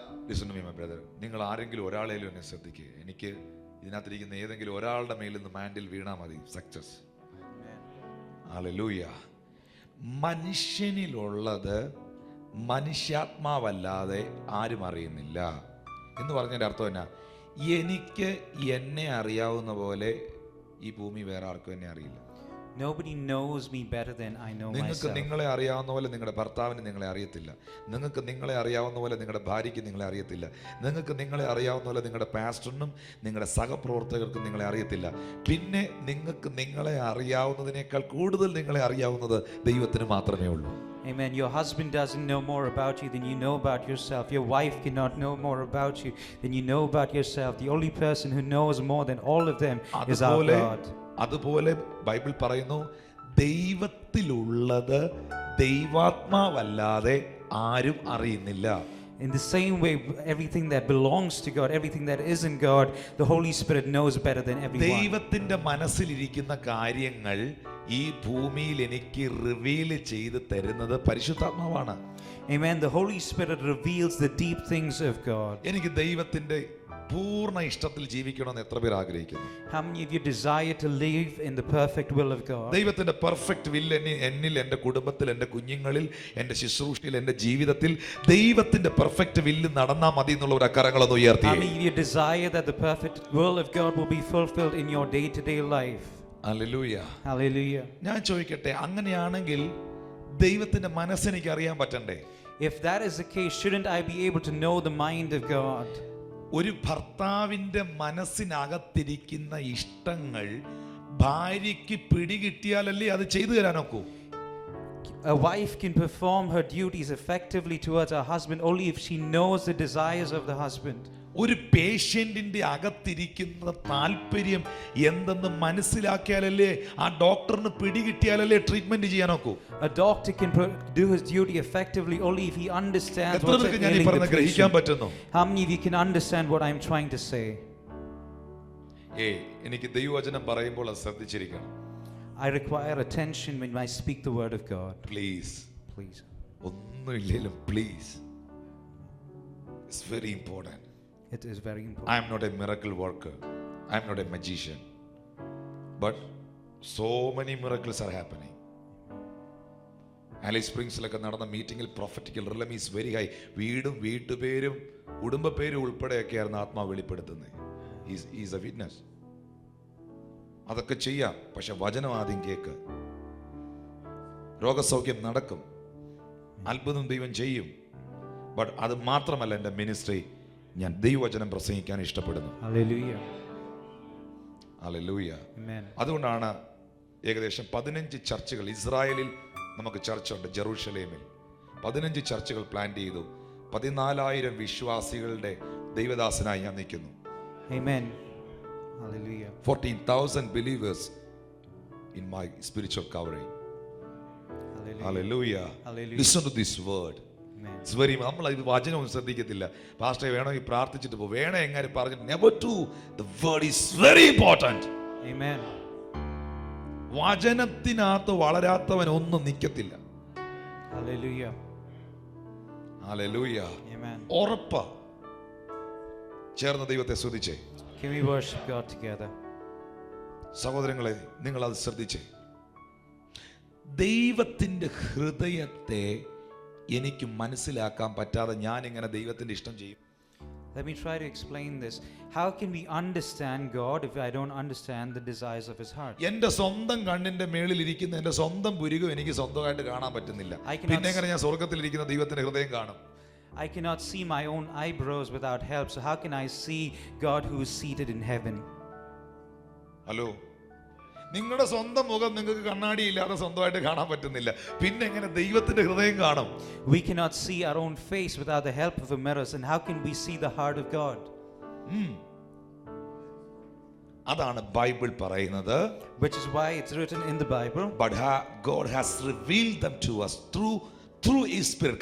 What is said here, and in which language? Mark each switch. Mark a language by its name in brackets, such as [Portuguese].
[English] Listen to me, my brother. [Malayalam] നിങ്ങൾ ആരെങ്കിലും ഒരാളേലും എന്നെ ശ്രദ്ധിക്കുക. എനിക്ക് ഇതിനകത്തിരിക്കുന്ന ഏതെങ്കിലും ഒരാളുടെ മേലിൽ നിന്ന് മാൻഡിൽ വീണാൽ മതി, സക്സസ്. ഹല്ലേലൂയ. മനുഷ്യനിലുള്ളത് മനുഷ്യാത്മാവല്ലാതെ ആരും അറിയുന്നില്ല എന്ന് പറഞ്ഞതിന്റെ അർത്ഥം എന്നാ? എനിക്ക് എന്നെ അറിയാവുന്ന പോലെ ഈ ഭൂമി വേറെ ആർക്കും എന്നെ അറിയില്ല. [English] Nobody knows me better than I know [Malayalam] നിങ്ങൾക്ക് [English] myself. [Malayalam] നിങ്ങളെ അറിയാവുന്ന പോലെ നിങ്ങളുടെ ഭർത്താവിന് നിങ്ങളെ അറിയത്തില്ല. നിങ്ങൾക്ക് നിങ്ങളെ അറിയാവുന്ന പോലെ നിങ്ങളുടെ ഭാര്യയ്ക്ക് നിങ്ങളെ അറിയത്തില്ല. നിങ്ങൾക്ക് നിങ്ങളെ അറിയാവുന്ന പോലെ നിങ്ങളുടെ പാസ്റ്ററിനും നിങ്ങളുടെ സഹപ്രവർത്തകർക്കും നിങ്ങളെ അറിയത്തില്ല. പിന്നെ നിങ്ങൾക്ക് നിങ്ങളെ അറിയാവുന്നതിനേക്കാൾ കൂടുതൽ നിങ്ങളെ അറിയാവുന്നത് ദൈവത്തിന് മാത്രമേ ഉള്ളൂ. [English] Amen. Your husband doesn't know more about you than you know about yourself. Your wife cannot know more about you than you know about yourself. The only person who knows more than all of them is our God. [Malayalam] അതുപോലെ Bible പറയുന്നു, ദൈവത്തിലുള്ളത് ദൈവാത്മാവല്ലാതെ ആരും അറിയുന്നില്ല. [English] In the same way, everything that belongs to God, everything that is in God, the Holy Spirit knows better than everyone. [Malayalam] ദൈവത്തിന്റെ മനസ്സിലിരിക്കുന്ന കാര്യങ്ങൾ ഈ ഭൂമിയിൽ എനിക്ക് reveal ചെയ്ത് തരുന്നത് പരിശുദ്ധാത്മാവാണ്. [English] Amen. The Holy Spirit reveals the deep things of God. [Malayalam] എനിക്ക് ദൈവത്തിന്റെ പൂർണ്ണ ഇഷ്ടത്തിൽ ജീവിക്കണമെന്ന് എത്ര പേർ ആഗ്രഹിക്കുന്നു? [English] How many of you desire to live in the perfect will of God? [Malayalam] ദൈവത്തിന്റെ പെർഫെക്റ്റ് വിൽ എന്നിൽ, എൻ്റെ കുടുംബത്തിൽ, എൻ്റെ കുഞ്ഞുങ്ങളിൽ, എൻ്റെ ശുശ്രൂഷയിൽ, എൻ്റെ ജീവിതത്തിൽ ദൈവത്തിന്റെ പെർഫെക്റ്റ് വില്ല് നടന്നാൽ മതി എന്നുള്ള ഒരു കരങ്ങളൊന്ന് ഉയർത്തി. [English] How many of you desire that the perfect will of God will be fulfilled in your day-to-day life? [Malayalam] Hallelujah. [English] Hallelujah. [Malayalam] ഞാൻ ചോദിക്കട്ടെ, അങ്ങനെയാണെങ്കിൽ ദൈവത്തിന്റെ മനസ്സെനിക്ക് അറിയാൻ പറ്റണ്ടേ? [English] If that is the case, shouldn't I be able to know the mind of God? [Malayalam] ഒരു ഭർത്താവിന്റെ മനസ്സിനകത്തിരിക്കുന്ന ഇഷ്ടങ്ങൾ ഭാര്യയ്ക്ക് പിടികിട്ടിയാലല്ലേ അത് ചെയ്തു തരാനൊക്കൂ. [English] A wife can perform her duties effectively towards her husband only if she knows the desires of the husband. [Malayalam] ഒരു പേഷ്യന്റിന്റെ അകത്തിരിക്കുന്ന താല്പര്യം എന്തെന്ന് മനസ്സിലാക്കിയാലല്ലേ, ആ ഡോക്ടറിന് പിടികിട്ടിയാലല്ലേ treatment ചെയ്യാനൊക്കൂ. [English] A doctor can do his duty effectively only if he understands [Malayalam] എത്ര [English] what's [Malayalam] പേർക്ക് ഞാൻ ഈ [English] ailing the [Malayalam] പറഞ്ഞ ഗ്രഹിക്കാൻ [English] patient. [Malayalam] പറ്റുന്നു? [English] How many of you can understand what I'm trying to say? [Malayalam] എനിക്ക് ദൈവവചനം പറയുമ്പോൾ അത് ശ്രദ്ധിച്ചിരിക്കണം. [English] I require attention when I speak the word of God. [Malayalam] Please, [English] Please. [Malayalam] ഒന്നുമില്ലേലും [English] Please, it's very important. It is very important. I am not a miracle worker. I am not a magician. But so many miracles are happening. [Malayalam] Alice Springs-ലൊക്കെ നടന്ന മീറ്റിംഗിൽ [English] Prophetical realm is very high. [Malayalam] വീടും വീട്ടുപേരും കുടുംബ പേരും ഉൾപ്പെടെയൊക്കെയായിരുന്നു ആത്മാവ് വെളിപ്പെടുത്തുന്നത്. [English] Is a witness. [Malayalam] അതൊക്കെ ചെയ്യാം, പക്ഷെ വചനം ആദ്യം കേക്ക്. രോഗസൗഖ്യം നടക്കും, അത്ഭുതം ദൈവം ചെയ്യും. ബട്ട് അത് മാത്രമല്ല എൻ്റെ മിനിസ്ട്രി. ഞാൻ ദൈവവചനം പ്രസംഗിക്കാൻ ഇഷ്ടപ്പെടുന്നു. [English] Hallelujah. [Malayalam] ഹല്ലേലൂയ. [English] Amen. [Malayalam] അതുകൊണ്ടാണ് ഏകദേശം 15 ചർച്ചുകൾ ഇസ്രായേലിൽ നമുക്ക് ചർച്ചുണ്ട്. ജെറൂഷലേമിൽ 15 ചർച്ചുകൾ പ്ലാൻ ചെയ്തു. 14,000 വിശ്വാസികളുടെ ദൈവദാസനായി ഞാൻ നിൽക്കുന്നു. [English] Amen. Hallelujah. 14,000 believers in my spiritual covering. Hallelujah. Hallelujah. Hallelujah. Listen to this word. Amen. It's very, [Malayalam] നമ്മൾ ഇത് വചനം ശ്രദ്ധിക്കത്തില്ല. പാസ്റ്റർ വേണമെങ്കിൽ പ്രാർത്ഥിച്ചിട്ട് പോ, വേണേ എങ്ങനെ പറഞ്ഞിട്ട് [English] never to. The word is very important. Amen. [Malayalam] വചനത്തിനകത്ത് വളരാത്തവൻ ഒന്നും നിൽക്കത്തില്ല. [English] Hallelujah. [Malayalam] ഹല്ലേലൂയ. [English] Amen. [Malayalam] ഉറപ്പാ. ചേർന്ന് ദൈവത്തെ സ്തുതിച്ചേ. [English] Can we worship God together? [Malayalam] സഹോദരങ്ങളെ, നിങ്ങൾ അത് ശ്രദ്ധിച്ചേ. ദൈവത്തിന്റെ ഹൃദയത്തെ എനിക്ക് മനസ്സിലാക്കാൻ പറ്റാതെ ഞാൻ എങ്ങനെ ദൈവത്തിന്റെ ഇഷ്ടം ചെയ്യും? [English] Let me try to explain this. How can we understand God if I don't understand the desires of His heart? [Malayalam] എന്റെ സ്വന്തം കണ്ണിന്റെ മേളിൽ ഇരിക്കുന്ന എന്റെ സ്വന്തം പുരുകം എനിക്ക് സ്വന്തമായിട്ട് കാണാൻ പറ്റുന്നില്ല. പിന്നെ എങ്ങനെ ഞാൻ സ്വർഗ്ഗത്തിലിരിക്കുന്ന ദൈവത്തിന്റെ ഹൃദയം കാണും? [English] I cannot see my own eyebrows without help. So how can I see God who is seated in heaven? [Malayalam] Hello, നിങ്ങളുടെ സ്വന്തം മുഖം നിങ്ങൾക്ക് കണ്ണാടി ഇല്ലാതെ സ്വന്തമായിട്ട് കാണാൻ പറ്റുന്നില്ല. പിന്നെ എങ്ങനെ ദൈവത്തിന്റെ ഹൃദയം കാണും? [English] We cannot see our own face without the help of a mirror. And how can we see the heart of God? [Malayalam] അതാണ് ബൈബിൾ പറയുന്നത്. [English] Which is why it's written in the Bible. But God has revealed them to us through His Spirit.